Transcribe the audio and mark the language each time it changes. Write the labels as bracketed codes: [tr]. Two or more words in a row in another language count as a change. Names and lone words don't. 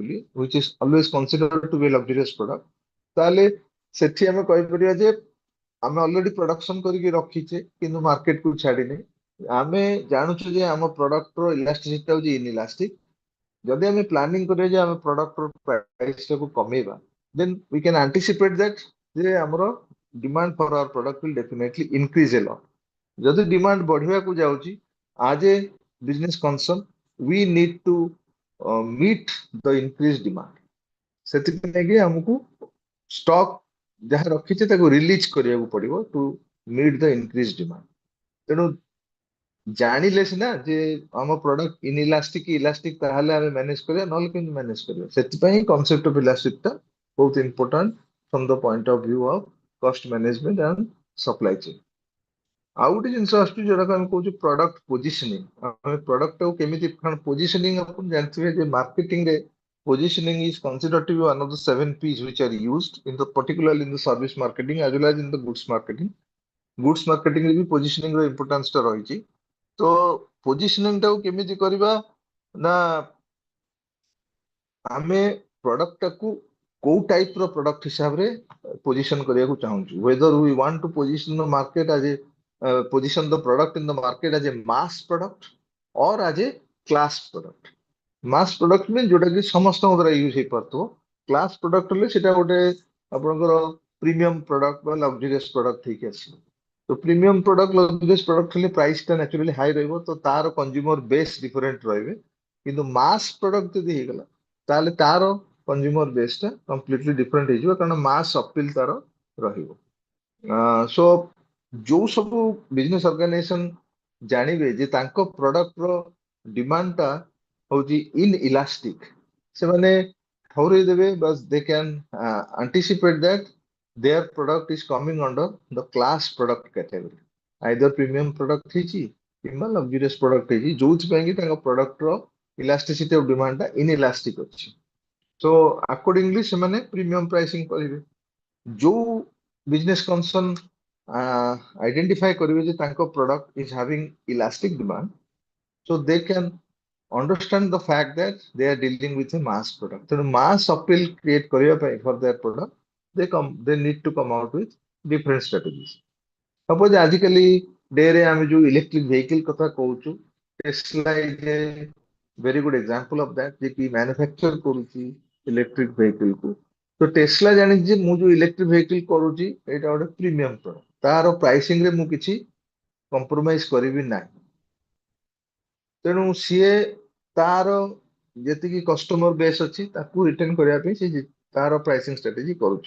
[or] ବୋଲି [en] which is always considered to be luxurious product [or] ତାହେଲେ ସେଠି ଆମେ କହିପାରିବା ଯେ ଆମେ ଅଲରେଡି ପ୍ରଡକ୍ସନ କରିକି ରଖିଛେ କିନ୍ତୁ ମାର୍କେଟକୁ ଛାଡିନେ ଆମେ ଜାଣୁଛୁ ଯେ ଆମ ପ୍ରଡକ୍ଟର ଇଲାଷ୍ଟିସିଟି ହଉଛି ଇନଇଲାଷ୍ଟିକ ଯଦି ଆମେ ପ୍ଲାନିଂ କରିବା ଯେ ଆମେ ପ୍ରଡକ୍ଟର ପ୍ରାଇସ ଟାକୁ କମେଇବା [en] then we can anticipate that [or] ଯେ ଆମର [en] demand for our product will definitely increase a lot [or] ଯଦି ଡିମାଣ୍ଡ ବଢିବାକୁ ଯାଉଛି [en] as a business concern we need to meet the increased demand [or] ସେଥିପାଇଁ ଆମକୁ ଷ୍ଟକ୍ ଯାହା ରଖିଛେ ତାକୁ ରିଲିଜ କରିବାକୁ ପଡିବ [en] to meet the increase demand [or] ତେଣୁ ଜାଣିଲେ ସିନା ଯେ ଆମ ପ୍ରଡକ୍ଟ ଇନଇଲାଷ୍ଟିକ କି ଇଲାଷ୍ଟିକ ତାହେଲେ ଆମେ ମ୍ୟାନେଜ କରିବା ନହେଲେ କେମିତି ମ୍ୟାନେଜ କରିବା ସେଥିପାଇଁ [en] concept of elastic [or] ଟା ବହୁତ [en] important from the point of view of cost management and supply chain [or] ଆଉ ଗୋଟେ ଜିନିଷ ଆସୁଛି ଯୋଉଟାକୁ ଆମେ କହୁଛୁ [en] product positioning [or] ଆମେ ପ୍ରଡକ୍ଟ ଟାକୁ କେମିତି କାରଣ ପୋଜିସନିଂ ଆପଣ ଜାଣିଥିବେ ଯେ ମାର୍କେଟିଂ ରେ [en] positioning is considered to be one of the 7 P's which are used in the particularly in the service marketing as well as in the goods marketing. Goods marketing [or] ରେ ବି positioning ର importance ଟା ରହିଛି ତ ପୋଜିସନିଂ ଟାକୁ କେମିତି କରିବା ନା ଆମେ ପ୍ରଡକ୍ଟ ଟାକୁ କୋଉ ଟାଇପ ର ପ୍ରଡକ୍ଟ ହିସାବରେ ପୋଜିସନ କରିବାକୁ ଚାହୁଁଛୁ [en] whether we want to position the market as a position the product in the market as a mass product or as a class product mass product mean [or] ଯୋଉଟା କି ସମସ୍ତଙ୍କ ଦ୍ୱାରା ୟୁଜ ହେଇପାରୁଥିବ [en] class product [or] ହେଲେ ସେଟା ଗୋଟେ ଆପଣଙ୍କର [en] premium product [or] ବା [en] luxurious product [or] ହେଇକି ଆସିବ ତ [en] premium product luxurious product [or] ହେଲେ ପ୍ରାଇସ୍ ଟା [en] naturally high [or] ରହିବ ତ ତାର [en] consumer base different [or] ରହିବେ କିନ୍ତୁ [en] mass product [or] ଯଦି ହେଇଗଲା ତାହେଲେ ତାର [en] consumer base [or] ଟା [en] completely different [or] ହେଇଯିବ କାରଣ [en] mass appeal [or] ତାର ରହିବ ସୋ ଯୋଉ ସବୁ [en] business organisation [or] ଜାଣିବେ ଯେ ତାଙ୍କ ପ୍ରଡକ୍ଟ ର ଡିମାଣ୍ଡ ଟା ହଉଛି ଇନଇଲାଷ୍ଟିକ ସେମାନେ ଠଉରେଇ ଦେବେ ବାସ୍ [en] they can anticipate that their product is coming under the class product category either premium product [or] ହେଇଛି କିମ୍ବା [en] luxurious product [or] ହେଇଛି ଯୋଉଥିପାଇଁ କି ତାଙ୍କ ପ୍ରଡକ୍ଟ ର [en] elasticity of demand [or] ଟା ଇନଇଲାଷ୍ଟିକ ଅଛି [en] so accordingly [or] ସେମାନେ [en] premium pricing [or] କରିବେ ଯୋଉ [en] business concern identify [or] କରିବେ ଯେ ତାଙ୍କ ପ୍ରଡକ୍ଟ [en] is having elastic demand so they can understand the fact that they are dealing with a mass product. So mass appeal create [or] କରିବା ପାଇଁ [en] for their product, they need to come out with different strategies. [or] Suppose ଆଜିକାଲି ଡେରେ ଆମେ ଯୋଉ [en] electric vehicle [or] କଥା କହୁଛୁ ଟେସ୍ଲା [en] is a very good example of that [or] ଯେ କି ମ୍ୟାନୁଫ୍ୟାକ୍ଚର କରୁଛି [en] electric vehicle [or] କୁ ତ ଟେସ୍ଲା ଜାଣିଛି ଯେ ମୁଁ ଯୋଉ [en] electric vehicle [or] କରୁଛି ଏଇଟା ଗୋଟେ [en] premium product [or] ତାର ପ୍ରାଇସିଂ ରେ ମୁଁ କିଛି କମ୍ପ୍ରୋମାଇଜ କରିବି ନାହିଁ ତେଣୁ ସିଏ तार ଯେତିକି [en] customer base [or] ଅଛି ତାକୁ ରିଟର୍ନ କରିବା ପାଇଁ ସେ ତାର [en] pricing strategy [or] କରୁଛି।